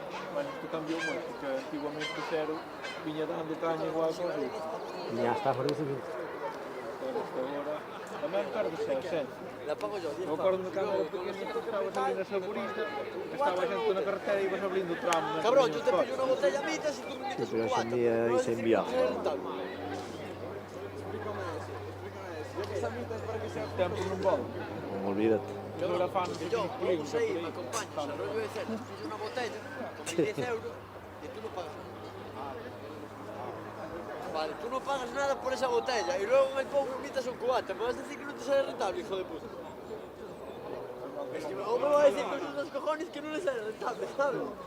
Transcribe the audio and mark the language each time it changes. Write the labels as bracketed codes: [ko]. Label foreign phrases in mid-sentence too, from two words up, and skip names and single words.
[gl] Bueno, isto cambiou moito, porque antiguamente o cero viña dando caña igual que os outros. [es] Ya está por eso. [gl] Pero agora tamén perdes a esencia. [es] La pago yo, 10 [gl] Eu acordo cando era pequenito, estabas ali na Saborita, estaba xente na carretera e ibas abrindo o tramo. [es] Cabrón, yo te pillo una botella a mitad y tú me Sí, invitas pero un hoy en cuatro. día No ahí es se decir, envía. no es rentable. [gl] Tempo non volve. [es] Olvídate. [gl] Agora fan [es] Que yo, vamos a ir, me acompañas, a rollo de cena, pillo una botella, con 10 euros y tú no pagas nada. Vale, tú no pagas nada por esa botella y luego en el poco me invitas un cubata. ¿Me vas a decir que no te sale rentable, hijo de puta? Es que o me va a decir con esos cojones que no le sale rentable, ¿sabes?